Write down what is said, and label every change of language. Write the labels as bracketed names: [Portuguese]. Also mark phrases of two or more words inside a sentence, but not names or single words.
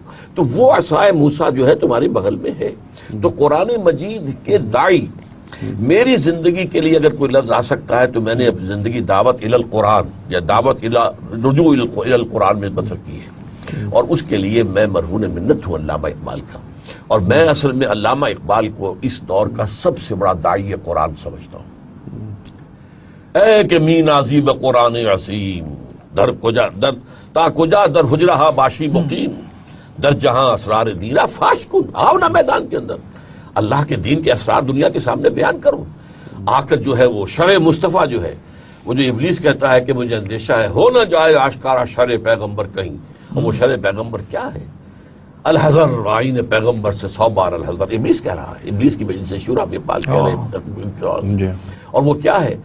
[Urdu] تو وہ عصائے موسیٰ جو ہے تمہاری بغل میں ہے۔ تو قرآن مجید کے داعی، میری زندگی کے لیے اگر کوئی لفظ آ سکتا ہے تو میں نے اپنی زندگی دعوت الی القرآن یا دعوت رجوع الی القرآن میں بسر کی ہے، اور اس کے لیے میں مرہون منت ہوں علامہ اقبال کا، اور میں اصل میں علامہ اقبال کو اس دور کا سب سے بڑا داعی قرآن سمجھتا ہوں۔ [Persian] اے کہ می نازی بقرآن عظیم، در کجا در تا کجا در حجرہ باشی مقیم، در جہاں اسرار دیرہ فاش کن، [Urdu] آؤ نا میدان کے اندر، اللہ کے دین کے اسرار دنیا کے سامنے بیان کرو۔ آ کر جو ہے وہ شرع مصطفیٰ جو ہے، وہ جو ابلیس کہتا ہے کہ مجھے اندیشہ ہے ہو نہ جائے آشکارا شرع پیغمبر کہیں، اور وہ شرع پیغمبر کیا ہے؟ الحذر، آئین پیغمبر سے 100 بار الحذر، ابلیس کہہ رہا ہے، ابلیس کی مجلس شورا میں پال کہہ رہے ہیں، اور وہ کیا ہے؟